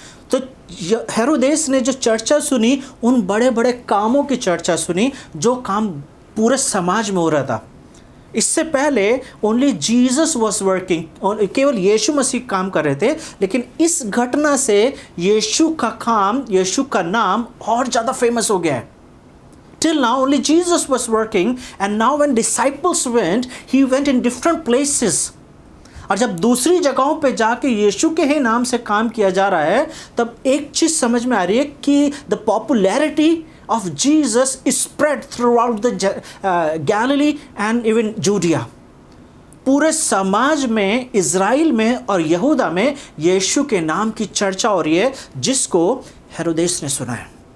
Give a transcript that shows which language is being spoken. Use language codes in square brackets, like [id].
[hi] तो हेरोदेस ने जो चर्चा सुनी, उन बड़े बड़े कामों की चर्चा सुनी जो काम पूरे समाज में हो रहा था। इससे पहले [en] only Jesus was working, [hi] केवल यीशु मसीह काम कर रहे थे। लेकिन इस घटना से यीशु का काम, यीशु का नाम और ज़्यादा फेमस हो गया है। [en] Till now only Jesus was working, and now when disciples went, he went in different places. [hi] और जब दूसरी जगहों पे जाके यीशु के ही नाम से काम किया जा रहा है, तब एक चीज़ समझ में आ रही है कि [en] the popularity of Jesus is spread throughout the Galilee and even Judea. [hi] पूरे समाज में, इज़राइल में और यहूदा में यीशु के नाम की चर्चा हो रही है, जिसको हेरोदेस ने सुना है।